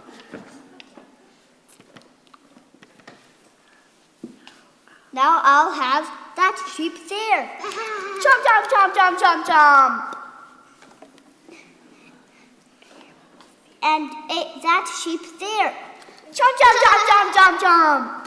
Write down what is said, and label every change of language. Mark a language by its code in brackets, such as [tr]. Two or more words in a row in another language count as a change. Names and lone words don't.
[en] Now I'll have that sheep there. Chomp, chomp, chomp, chomp, chomp, chomp. And that sheep there. Chomp, chomp, chomp, chomp, chomp, chomp.